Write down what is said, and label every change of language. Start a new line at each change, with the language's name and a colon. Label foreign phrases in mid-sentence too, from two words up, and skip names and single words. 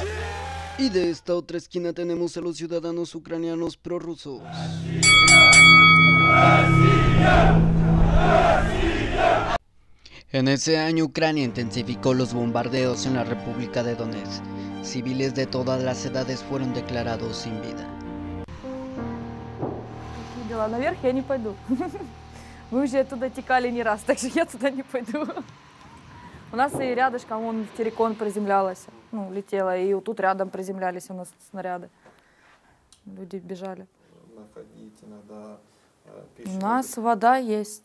Spanish: Y de esta otra esquina tenemos a los ciudadanos ucranianos prorrusos. En ese año Ucrania intensificó los bombardeos en la República de Donetsk. Civiles de todas las edades fueron declarados sin vida.
Russian: Наверх я не пойду. Мы уже оттуда текали не раз, так что я туда не пойду. У нас и рядышком вон Терекон приземлялась, ну, летела, и тут рядом приземлялись у нас снаряды. Люди бежали. У нас вода есть.